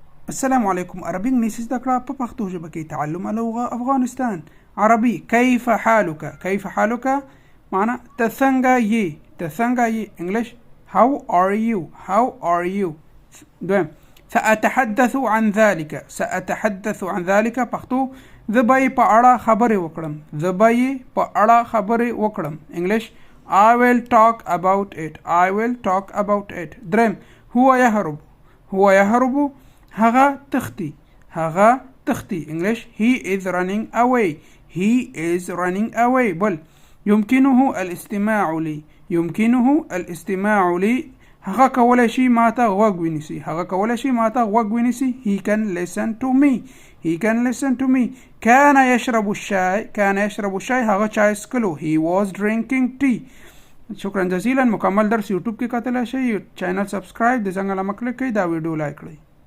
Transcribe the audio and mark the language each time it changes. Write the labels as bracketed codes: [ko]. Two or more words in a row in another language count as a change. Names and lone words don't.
[ar] السلام عليكم. [ps] عربي انګلیسي زده کړه په پښتو ژبه کې [ar] تعلم اللغة [ps] افغانستان. [ar] عربي كيف حالك؟ كيف حالك [ps] معنى ته څنګه یې؟ ته څنګه یې؟ [en] انګلیش how are you؟ how are you؟ دویم [ar] سأتحدث عن ذلك. سأتحدث عن ذلك [ps] پښتو زه به یې په اړه خبرې وکړم. زه به یې په اړه خبرې وکړم. انګلیش [en] I will talk about it. I will talk about it. [ar] دریم هو يهرب. هو يهرب [ps] هغه تختی. هغه تختی. [en] انګلیش he is running away. he is running away. [ps] بل [ar] يمكنه الاستماع لي. يمكنه الاستماع لي [ps] هغه کولای شي ماته غوږ ونیسي. هغه کولای شي ماته غوږ ونیسي. [en] he can listen to me. he can listen to me. [ar] كان يشرب الشاي. كان يشرب الشاي [ps] هغه چای سکلو. [en] he was drinking tea. [ar] شکرا جزیلا. [ps] مکمل درس یوټیوب کې کتلی شئ. چینل سبسکرایب د زنګ علامه کلیک کړئ. دا ویډیو لایک کړئ.